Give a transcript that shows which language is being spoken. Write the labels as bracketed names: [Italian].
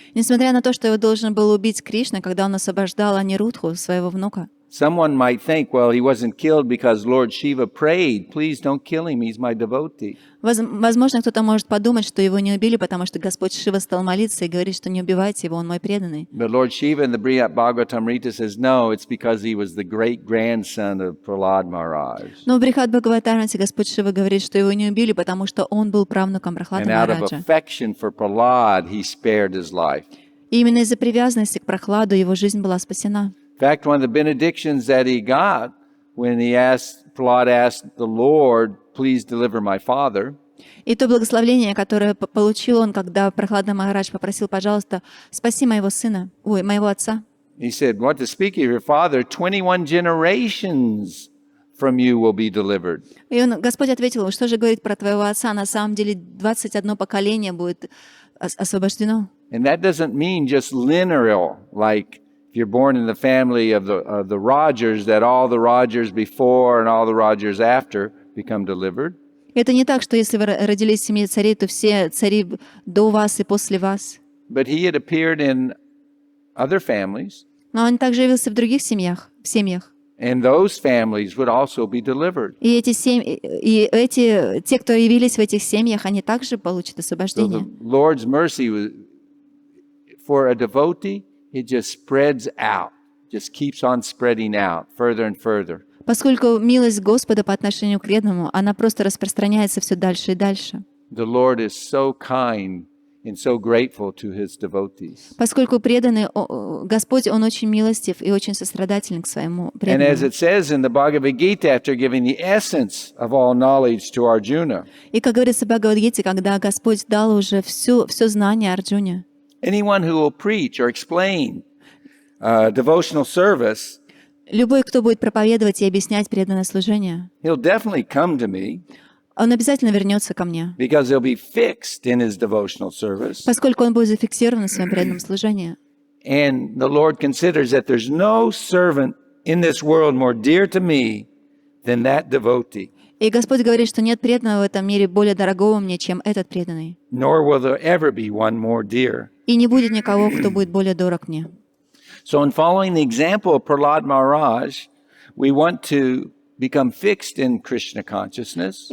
[Russian] Несмотря на то, что его должен был убить Кришна, когда он освобождал Анирудху, своего внука. [English] someone might think, well, he wasn't killed because Lord Shiva prayed. Please don't kill him, he's my devotee. [Russian] Возможно, кто-то может подумать, что его не убили, потому что Господь Шива стал молиться и говорит, что не убивайте его, он мой преданный. [English] But Lord Shiva in the Bhagavatamrita says, no, it's because he was the great-grandson of Prahlad Maharaj. [Russian] Но в Брихат Бхагаватарамрите Господь Шива говорит, что его не убили, потому что он был правнуком Прахлады [English] And out of [Russian] Махараджа. [English] affection for Prahlad, he spared his life. [Russian] И именно из-за привязанности к Прахладу его жизнь была спасена. [English] In fact, one of the benedictions that he got when Prahlad asked the Lord, please deliver my father, [Russian] И то благословение, которое получил он, когда Прахлада Махарадж попросил, пожалуйста, спаси моего сына, моего отца. [English] he said, what to speak of your father? 21 generations from you will be delivered. [Russian] И Господь ответил ему, что же говорит про твоего отца? На самом деле 21 поколение будет освобождено. [English] And that doesn't mean just linear, like if you're born in the family of the Rogers, that all the Rogers before and all the Rogers after become delivered. [Russian] Это не так, что если вы родились в семье царей, то все цари до вас и после вас. [English] But he had appeared in other families, [Russian] Но он также явился в других семьях, [English] and those families would also be delivered. [Russian] И те, кто явились в этих семьях, они также получат [English] So [Russian] освобождение. [English] the Lord's mercy was, for a devotee, it just spreads out, just keeps on spreading out further and further. [Russian] Поскольку милость Господа по отношению к преданному, она просто распространяется все дальше и дальше. [English] The Lord is so kind and so grateful to his devotees. [Russian] Поскольку преданный Господь, Он очень милостив и очень сострадателен к своему [English] And as [Russian] преданному. [English] it says in the Bhagavad Gita, after giving the essence of all knowledge to Arjuna, [Russian] И как говорится в Бхагавад-гите, когда Господь дал уже все знание Арджуне, [English] anyone who will preach or explain devotional service, [Russian] любой, кто будет проповедовать и объяснять преданное служение, [English] he'll definitely come to me [Russian] он обязательно вернется ко мне, [English] because he'll be fixed in his devotional service. [Russian] поскольку он будет зафиксирован в своем преданном служении. [English] And the Lord considers that there's no servant in this world more dear to me than that devotee, [Russian] И Господь говорит, что нет преданного в этом мире более дорогого мне, чем этот преданный. [English] nor will there ever be one more dear. [Russian] И не будет никого, кто будет более дорог мне. [English] So in following the example of Prahlad Maharaj, we want to become fixed in Krishna consciousness.